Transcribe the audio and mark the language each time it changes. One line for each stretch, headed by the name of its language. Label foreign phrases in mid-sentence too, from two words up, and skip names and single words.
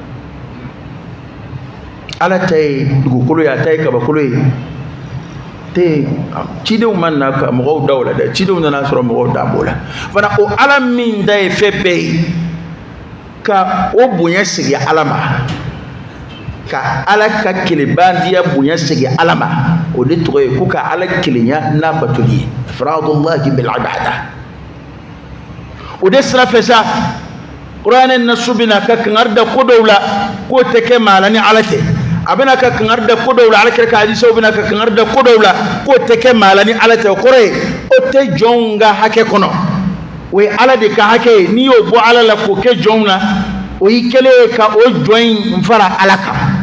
Bambara: ala ta ye dugukolo ye a ta ye kabakolo ye te cidenw ma na ka mɔgɔw da o la dɛ cidenw nana sɔrɔ mɔgɔw da b'o la fana o ala min da ye fɛn bɛɛ ye ka o bonya segi ala ma ka ala ka kelenbandiya bonya segi ala ma o de tɔgɔ ye ko ka ala kelenya n'a batoli ye
Arabic: إفراد الله بالعبادة
Bambara: o de sira fɛ sa kuranɛ nasu bɛna ka kangari da ko dɔw la k'o tɛ kɛ maa la ni ala tɛ a bɛna ka kangari da ko dɔw la alakira ka hadisaw bɛna ka kangari da ko dɔw la k'o tɛ kɛ maa la ni ala tɛ o kɔrɔ ye o tɛ jɔnw ka hakɛ kɔnɔ o ye ala de ka hakɛ ye n'i y'o bɔ ala la k'o kɛ jɔnw na o y'i kɛlen ye ka o jɔn in fara ala kan